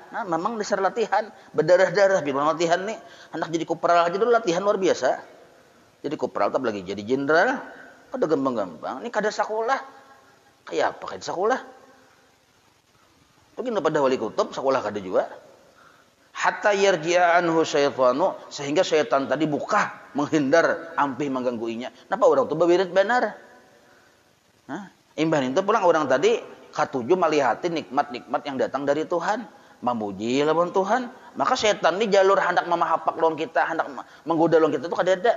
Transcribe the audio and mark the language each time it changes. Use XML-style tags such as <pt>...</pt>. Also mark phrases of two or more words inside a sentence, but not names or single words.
<bjn>Nah, memang dasar latihan berdarah-darah bila latihan nih anak jadi kopral aja dulu latihan luar biasa. Jadi kopral tak lagi jadi jenderal kada gampang-gampang. Ini kada sekolah. Kayak apa kada sekolah? Begini pada wali kutub sekolah kada juga.</bjn> <ar>حتى يرجع عنه الشيطان,</ar> <bjn>sehingga syaitan tadi buka menghindar ampih menggangguinya. Napa orang itu bawirid benar? Nah, imbah itu pulang orang tadi katuju melihati nikmat-nikmat yang datang dari Tuhan, memuji lawan Tuhan. Maka syaitan ini jalur hendak memahapak lawan kita, hendak menggoda lawan kita itu kada ada.</bjn>